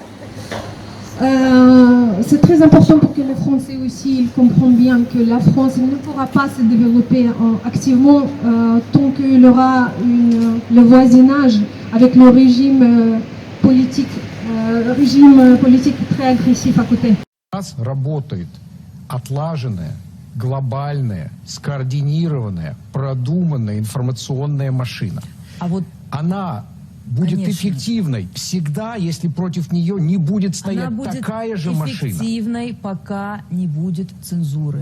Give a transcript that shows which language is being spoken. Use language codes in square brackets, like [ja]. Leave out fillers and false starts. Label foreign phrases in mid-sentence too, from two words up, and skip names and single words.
[fr] C'est très important pour que les Français aussi ils comprennent bien que la France ne pourra pas se développer activement tant qu'il aura le voisinage avec le régime politique très agressif à côté. [ru] Работает отлаженная, глобальная, скоординированная, продуманная информационная машина. А вот она будет эффективной всегда, если против нее не будет стоять она будет такая же машина. Эффективной, пока не будет цензуры.